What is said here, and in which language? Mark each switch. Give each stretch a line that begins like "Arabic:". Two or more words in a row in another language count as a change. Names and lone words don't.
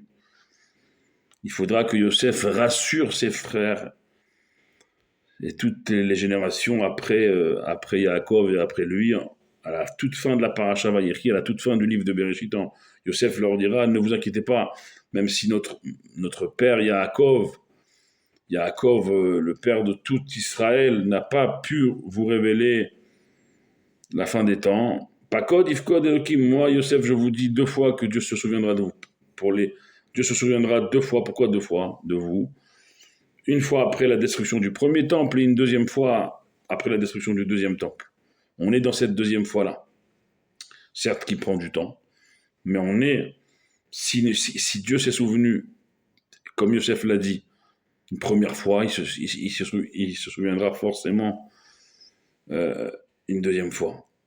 French: Il faudra que Yosef rassure ses frères et toutes les générations après Yaakov et après lui, à la toute fin de la paracha Vayechi, à la toute fin du livre de Bereshit, Yosef leur dira, ne vous inquiétez pas, même si notre père Yaakov, le père de tout Israël, n'a pas pu vous révéler la fin des temps.
Hebrew: פקד יפקד אלקים,
French: moi Yosef, je vous dis 2 fois que Dieu se souviendra de vous. Dieu se souviendra 2 fois, pourquoi 2 fois de vous? Une fois après la destruction du premier temple et une deuxième fois après la destruction du deuxième temple. On est dans cette deuxième fois-là. Certes qui prend du temps, mais on est, si Dieu s'est souvenu, comme Yosef l'a dit, une première fois, il se souviendra forcément une deuxième fois.